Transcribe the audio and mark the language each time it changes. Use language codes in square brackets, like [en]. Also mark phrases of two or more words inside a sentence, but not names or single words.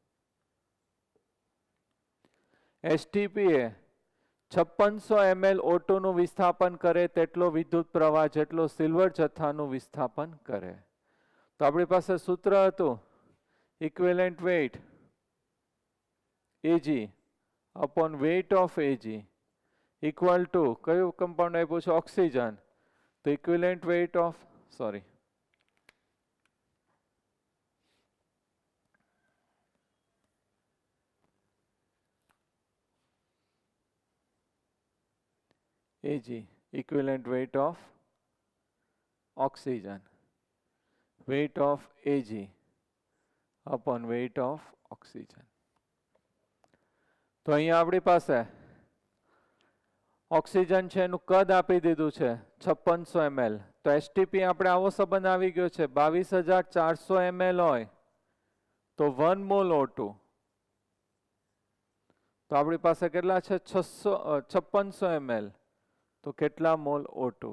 [gu] STP એ 5600 ml O2 નું વિસ્થાપન કરે તેટલો વિદ્યુત પ્રવાહ જેટલો સિલ્વર જથ્થાનું વિસ્થાપન કરે. તો આપણી પાસે સૂત્ર હતું [en] equivalent weight Ag upon weight of Ag equal to [gu] કયું કમ્પાઉન્ડ આપ્યું છે, ઓક્સિજન. [en] તો equivalent weight of Ag equivalent weight of oxygen, weight of Ag upon weight of oxygen. [gu] તો અહીંયા આપણી પાસે ઓક્સિજન છે એનું કદ આપી દીધું છે 5600 ml. તો એસટીપી આપણે આવો સંબંધ આવી ગયો છે 22400 ml હોય તો 1 મોલ O2. તો આપણી પાસે કેટલા છે 5600 ml, તો કેટલા મોલ O2?